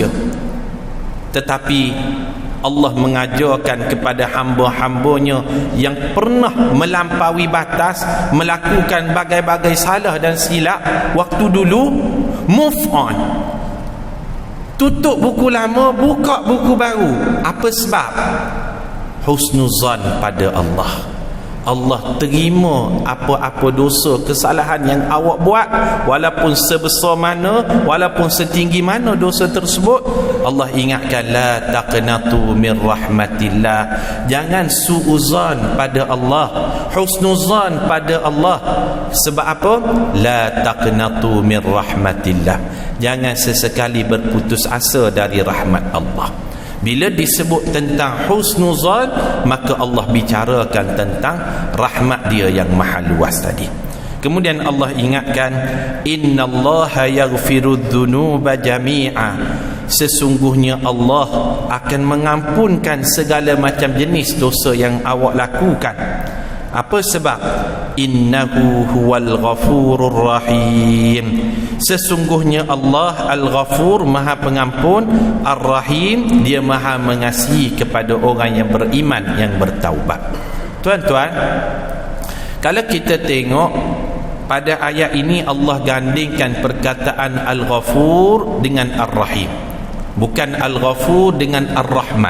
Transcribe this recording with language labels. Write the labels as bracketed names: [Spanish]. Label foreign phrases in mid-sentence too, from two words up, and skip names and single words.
[Malay] Tetapi Allah mengajarkan kepada hamba-hambanya yang pernah melampaui batas, melakukan bagai-bagai salah dan silap waktu dulu, [English] move on, [Malay] tutup buku lama, buka buku baru. Apa sebab? Husnuzan pada Allah. Allah terima apa-apa dosa, kesalahan yang awak buat, walaupun sebesar mana, walaupun setinggi mana dosa tersebut. Allah ingatkan, [Arabic] لا تقنطوا من رحمة الله, [Malay] jangan suuzan pada Allah, husnuzan pada Allah. Sebab apa? [Arabic] لا تقنطوا من رحمة الله, [Malay] jangan sesekali berputus asa dari rahmat Allah. Bila disebut tentang husnuzan, maka Allah bicarakan tentang rahmat dia yang maha luas tadi. Kemudian Allah ingatkan, [Arabic] إن الله يغفر الذنوب جميعا, [Malay] sesungguhnya Allah akan mengampunkan segala macam jenis dosa yang awak lakukan. Apa sebab? [Arabic] إنه هو الغفور الرحيم, [Malay] sesungguhnya Allah Al-Ghafur, maha pengampun, Ar-Rahim, dia maha mengasihi kepada orang yang beriman, yang bertaubat. Tuan-tuan, kalau kita tengok pada ayat ini, Allah gandingkan perkataan Al-Ghafur dengan Ar-Rahim, bukan Al-Ghafur dengan Ar-Rahman.